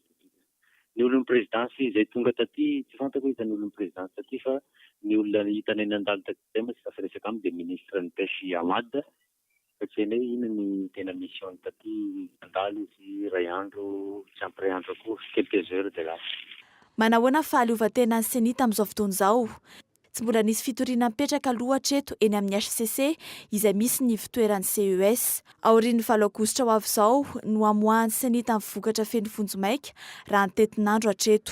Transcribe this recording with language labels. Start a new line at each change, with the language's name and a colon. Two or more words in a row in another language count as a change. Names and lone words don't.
Malagasy: Ny olon'ny présidence izay tonga taty tsy fantako hitany olon'ny présidence taty fa ny olona hitany any an-dalo taty zay moa tsy tafiresaka aminy dia ministre ny pêche Amad satria ne iny ny tena mission taty an-dalo izy ray andro tsy ampy ray andro akory
French: quelques heures de là.
Malagasy: Manahoana fahaleovantenan'ny Seny tamin'izao fotoana izao? Tsy mbola nisy fitoriana mipetraka aloha hatreto eny amin'ny HCC izay misy ny fitoeran'ny CES. Aorian'ny 7 Aogositra ho avy izao no hamoahan'ny Seny tamin'ny vokatra feno vonjomaika raha ny tetin'andro hatreto.